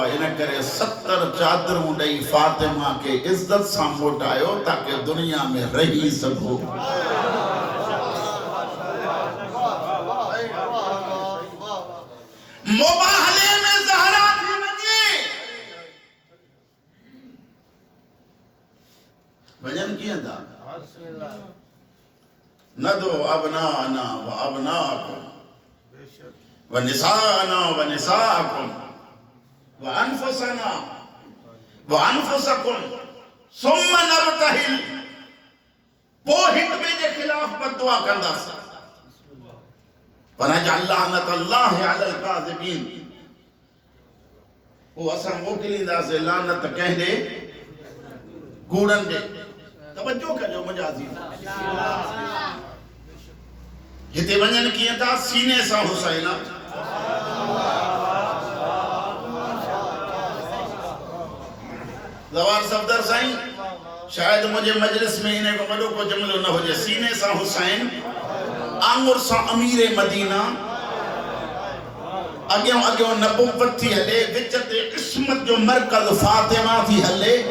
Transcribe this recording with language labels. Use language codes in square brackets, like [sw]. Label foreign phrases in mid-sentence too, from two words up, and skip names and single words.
[sd] इन करे 70 चादरूं ॾेई फातिमा खे इज़त सां मोटायो ताकि दुनिया में रही सघो। मुबाहले में ज़हरा थी वञे, वञनि कीअं था? [ar] ندع أبناءنا و أبناءكم و نساءنا و نساءكم و أنفسنا و أنفسكم ثم نبتهل. [sd] पोइ हिक ॿिए जे खिलाफ बददुआ कंदासीं। [ar] पर لعنة الله على الكاذبين. [sd] पोइ असां मोकिलींदासीं लानत कंहिं ॾे? कूड़नि ॾे। तवज्जो कजो मुंहिंजा अज़ीज़। हिते वञनि कीअं था? सीने सां हुसैन। ज़वार सफ़दर साईं शायद [ur] مجھے مجلس میں [sd] इन्हें को वॾो को जुमिलो न हुजे। सीने सां हुसैन, आंगुर सां अमीर मदीना। अॻियों अॻियों नबूवत थी हले, विच ते इस्मत जो मरकज़ फातिमा थी हले।